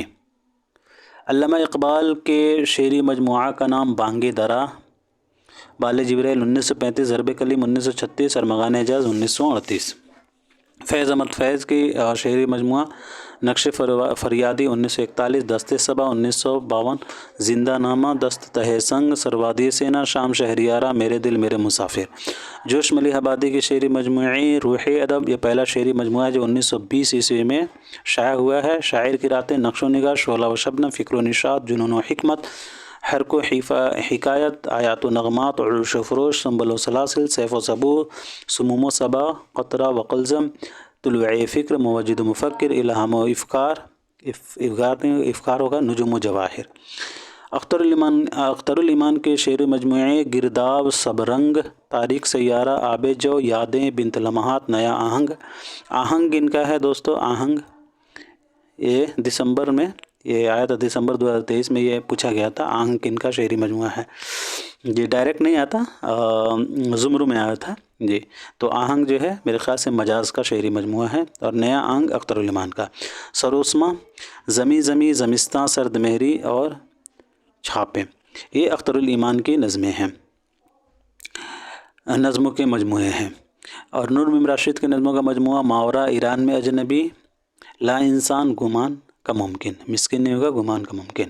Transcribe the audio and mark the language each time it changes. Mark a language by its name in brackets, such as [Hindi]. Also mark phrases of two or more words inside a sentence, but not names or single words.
[Urdu] علامہ اقبال کے شعری مجموعہ کا نام بانگ درا، بال جبریل 1935، ضرب کلیم 1936، ارمغان اعجاز 1938۔ فیض احمد فیض کی شعری مجموعہ نقش فریادی 1941، دست صبا 1952، زندہ نامہ، دست تہ سنگ، سروادی سینا، شام شہریارہ، میرے دل میرے مسافر۔ جوش ملیح آبادی کی شعری مجموعی روح ادب، یہ پہلا شعری مجموعہ ہے جو 1920 عیسوی میں شائع ہوا ہے۔ شاعر کی راتیں، نقش و نگار، شعلہ و شبنم، فکر و نشاط، جنون و حکمت، حرک و حکایت، آیات و نغمات، عروش و فروش، سنبل و سلاسل، سیف و صبور، سموم و صبا، قطرہ و قلزم، طلوع فکر، موجد و مفکر، الہام و افکار ہوگا، نجوم و جواہر۔ اختر الایمان کے شعر مجموعے گرداب، سب رنگ، تاریخ سیارہ، آب جو، یادیں، بنت لمحات، نیا آہنگ۔ آہنگ ان کا ہے دوستو، آہنگ یہ دسمبر میں یہ آیا تھا، دسمبر 2023 میں یہ پوچھا گیا تھا، آہنگ ان کا شعری مجموعہ ہے جی، ڈائریکٹ نہیں آتا، زمروں میں آیا تھا جی۔ تو آہنگ جو ہے میرے خیال سے مجاز کا شعری مجموعہ ہے، اور نیا آہنگ اختر الایمان کا۔ سروسما، زمی زمی، زمستاں، سرد مہری اور چھاپیں، یہ اختر الایمان کی نظمیں ہیں، نظموں کے مجموعے ہیں۔ اور نور میم راشد کے نظموں کا مجموعہ ماورا ایران میں اجنبی، لا انسان، گمان کا ممکن، مسکن نہیں ہوگا، گمان کا ممکن۔